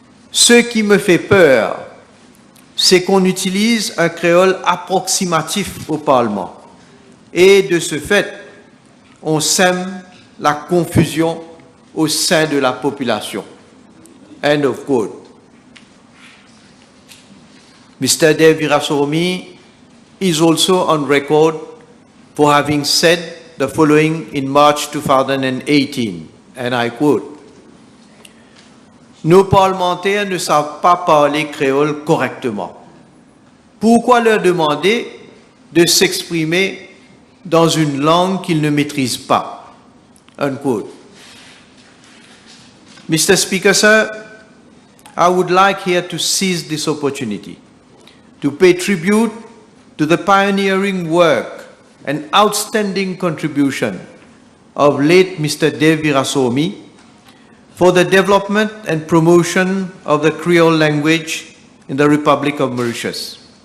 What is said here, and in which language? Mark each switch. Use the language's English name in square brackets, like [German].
[French] Ce qui me fait peur, c'est qu'on utilise un créole approximatif au Parlement. Et de ce fait, on sème la confusion au sein de la population. [English] End of quote. Mr. Dev Virasoromi is also on record for having said the following in March 2018, and I quote, « [French] Nos parlementaires ne savent pas parler créole correctement. Pourquoi leur demander de s'exprimer dans une langue qu'ils ne maîtrisent pas? » [English] Unquote. Mr. Speaker, sir, I would like here to seize this opportunity to pay tribute to the pioneering work and outstanding contribution of late Mr. Dev Virasoromi for the development and promotion of the Creole language in the Republic of Mauritius.